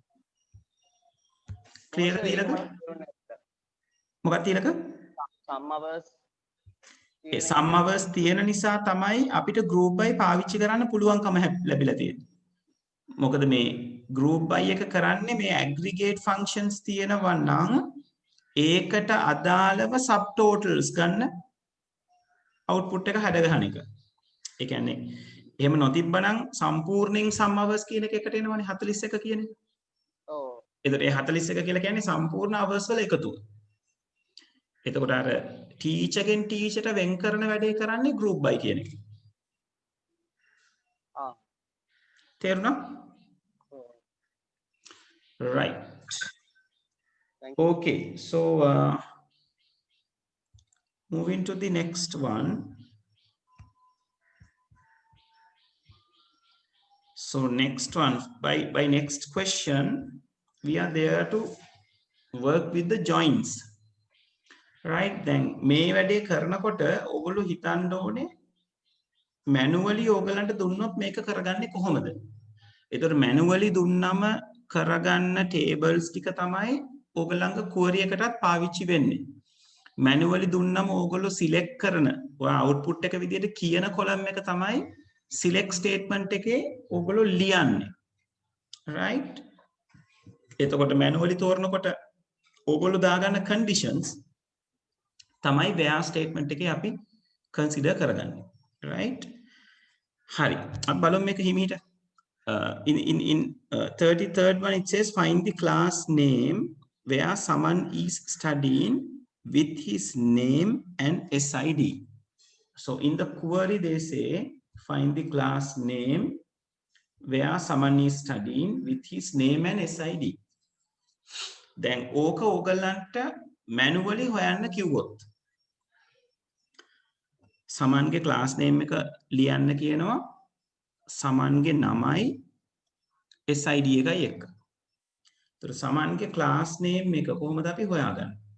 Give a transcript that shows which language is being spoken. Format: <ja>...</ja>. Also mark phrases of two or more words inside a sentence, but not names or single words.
<si>clear දීලක? මොකක්ද දීලක?</si> <en>sum hours</en> <si>ඒ</si> <en>sum hours</en> <si>තියෙන නිසා තමයි අපිට</si> <en>group by</en> <si>පාවිච්චි කරන්න පුළුවන්කම ලැබිලා තියෙන්නේ. මොකද මේ</si> <en>group by</en> <si>එක කරන්නේ මේ</si> <en>aggregate functions</en> <si>තියෙනවා නම් ඒකට අදාළව subtotals ගන්න output එක හැද ගන්න එක. ඒ කියන්නේ එහෙම නොතිබ්බනම් සම්පූර්ණයෙන්</si> <en>sum hours</en> <si>කියන එක එකට එනවනේ 41 කියන එක. ඔව්. එතකොට ඒ 41 කියලා කියන්නේ සම්පූර්ණ hours වල එකතුව. එතකොට අර teacher ගෙන් teacher ට වෙන් කරන වැඩේ කරන්නේ</si> <en>group by</en> <si>කියන එක. තේරුණා?</si> <en>Right. Okay, so moving to the next one. So next one, by next question, we are there to work with the joins. Right, then</en> <si>මේ වැඩේ කරනකොට ඔයගොල්ලෝ හිතන්න ඕනේ manually ඕගලන්ට දුන්නොත් මේක කරගන්නේ කොහොමද? ඒතර manually දුන්නම කරගන්න tables ටික තමයි ඕගලංග query එකටත් පාවිච්චි වෙන්නේ. manually දුන්නම ඕගොල්ලෝ select කරන ඔය output එක විදිහට කියන column එක තමයි</si> <en>select statement</en> <si>එකේ ඕගොල්ලෝ ලියන්නේ. right? එතකොට manually තෝරනකොට ඕගොල්ලෝ දාගන්න conditions තමයි</si> <en>where statement</en> <si>එකේ අපි consider කරගන්නේ. right? හරි. අපි බලමු මේක හිමීට.</si> <en>in 33rd one, it says find the class name where someone is studying with his name and SID. So in the query, they say find the class name where someone is studying with his name and SID.</en> <si>Then ඕක ඕගලන්ට manually හොයන්න කිව්වොත් සමන්ගේ</si> <en>class name</en> <si>එක ලියන්න කියනවා සමන්ගේ නමයි SID එකයි එක්ක. ඒතර සමන්ගේ</si> <en>class name</en> <si>එක කොහොමද අපි හොයාගන්නේ?</si>